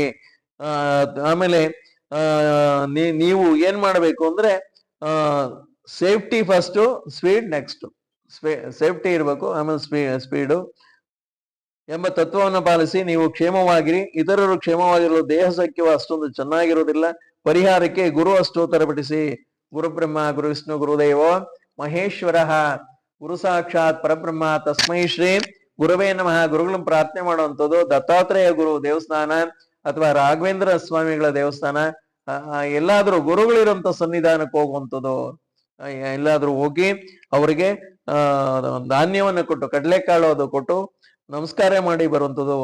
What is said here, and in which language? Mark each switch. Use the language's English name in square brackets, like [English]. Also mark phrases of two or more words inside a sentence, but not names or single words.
[Kannada] ಆಮೇಲೆ ನೀವು ಏನ್ ಮಾಡ್ಬೇಕು ಅಂದ್ರೆ [English] safety first, speed next. [Kannada] ಸೇಫ್ಟಿ ಇರ್ಬೇಕು, ಆಮೇಲೆ ಸ್ಪೀಡು ಎಂಬ ತತ್ವವನ್ನು ಪಾಲಿಸಿ ನೀವು ಕ್ಷೇಮವಾಗಿರಿ. ಇತರರು ಕ್ಷೇಮವಾಗಿರಲು ದೇಹ ಸಖ್ಯವು ಅಷ್ಟೊಂದು ಚೆನ್ನಾಗಿರುವುದಿಲ್ಲ. ಪರಿಹಾರಕ್ಕೆ ಗುರು ಅಷ್ಟೋತ್ತರ ಪಠಿಸಿ. [Sanskrit] गुरु ब्रह्म गुरु विष्णु गुरुदेवो महेश्वर गुरु साक्षात् परब्रह्म तस्मै श्री गुरुवे नमः. [Kannada] ಗುರುಗಳನ್ನು ಪ್ರಾರ್ಥನೆ ಮಾಡುವಂಥದ್ದು ದತ್ತಾತ್ರೇಯ ಗುರು ದೇವಸ್ಥಾನ ಅಥವಾ ರಾಘವೇಂದ್ರ ಸ್ವಾಮಿಗಳ ದೇವಸ್ಥಾನ, ಎಲ್ಲಾದ್ರೂ ಗುರುಗಳಿರುವಂತ ಸನ್ನಿಧಾನಕ್ಕೆ ಹೋಗುವಂಥದ್ದು. ಎಲ್ಲಾದ್ರೂ ಹೋಗಿ ಅವರಿಗೆ ಧಾನ್ಯವನ್ನು ಕೊಟ್ಟು, ಕಡಲೆಕಾಳು ಅದು ಕೊಟ್ಟು ನಮಸ್ಕಾರ ಮಾಡಿ ಬರುವಂಥದ್ದು.